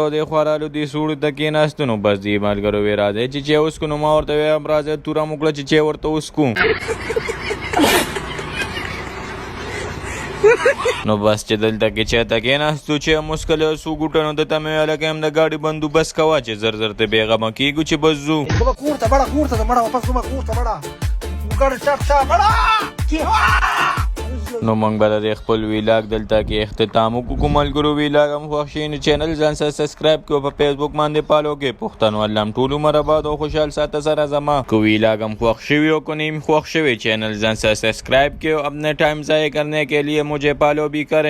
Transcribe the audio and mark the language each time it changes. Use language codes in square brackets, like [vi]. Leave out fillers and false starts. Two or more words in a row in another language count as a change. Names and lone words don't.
[ps] دې خوا رالو دې سوړو ته کېناستو نو بس دې ملګرو وې راځئ چې چای وڅښو. نو ما ورته ویم راځئ توره مو کړه چې چای ورته وڅښو. نو بس چې دلته کې چای ته کېناستو چې هم وڅښلې او څو ګوټه نو دته مې ویل که هم د ګاډي بندوبست کوه چې زر زر ته بېغمه کېږو چې بس ځو. कूड़ता बड़ा वापस कूड़ता बड़ा उगड़ चट बड़ा نو موږ به د خپل ویلاګ دلته کې اختتام وکړو. که ملګرو ویلاګ هم خوښ شي نو چینل ځان سره سبسکرایب کړو په فیسبوک باندې فالو کړئ. پښتنو الله هم ټول عمر آباد او خوشحال ساته سره زما. که ویلاګ هم خوښ شوي او که نیم خوښ شوي چینل ځان سره سبسکرایب کړئ. [ur] اپنے ٹائم ضائع کرنے کے لیے مجھے فالو بھی کریں.